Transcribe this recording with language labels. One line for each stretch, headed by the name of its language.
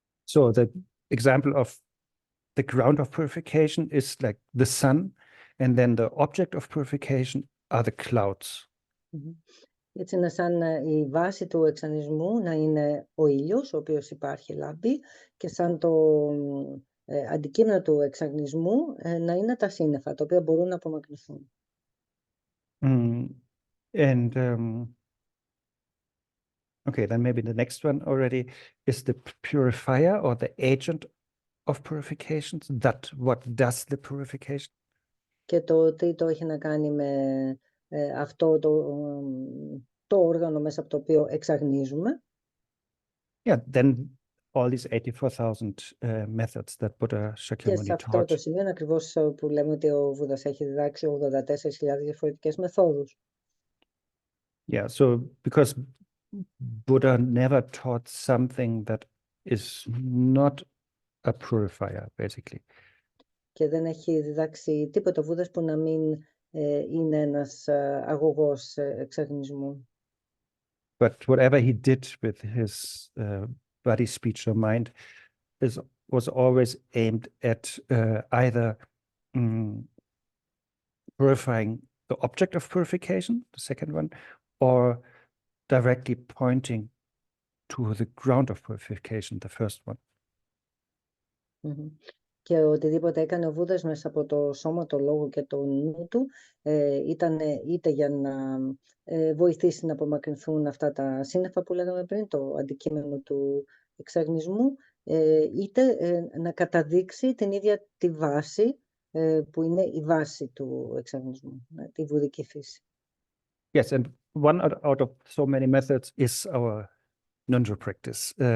English: So the example of the ground of purification is like the sun, and then the object of purification are the clouds.
Greek: Έτσι είναι σαν η βάση του εξανισμού να είναι ο ήλιος, ο οποίος υπάρχει, λάμπει, και σαν το αντικείμενο του εξανισμού να είναι τα σύννεφα, τα οποία μπορούν να απομακρυνθούν.
English: And okay, then maybe the next one already is the purifier or the agent of purification. What does the purification?
Greek: Και το τρίτο έχει να κάνει με αυτό το όργανο μέσα από το οποίο εξαγνίζουμε.
English: Yeah, then all these 84,000 methods that Buddha Shakyamuni
Greek: Και σε αυτό
English: taught.
Greek: το σημείο είναι ακριβώς που λέμε ότι ο Βούδας έχει διδάξει 84.000 διαφορετικές μεθόδους.
English: Yeah, so because Buddha never taught something that is not a purifier, basically.
Greek: Και δεν έχει διδάξει τίποτα ο Βούδας που να μην είναι ένας αγωγός εξαγνισμού.
English: But whatever he did with his body, speech, or mind was always aimed at either purifying the object of purification, the second one, or directly pointing to the ground of purification, the first one.
Greek: Και οτιδήποτε έκανε ο Βούδας μέσα από το σώμα, το λόγο και το νου του ήταν είτε για να βοηθήσει να απομακρυνθούν αυτά τα σύννεφα που λέγαμε πριν, το αντικείμενο του εξαγνισμού, είτε να καταδείξει την ίδια τη βάση που είναι η βάση του εξαγνισμού, τη βουδική φύση.
English: Yes, and one out of so many methods is our Ngöndro practice.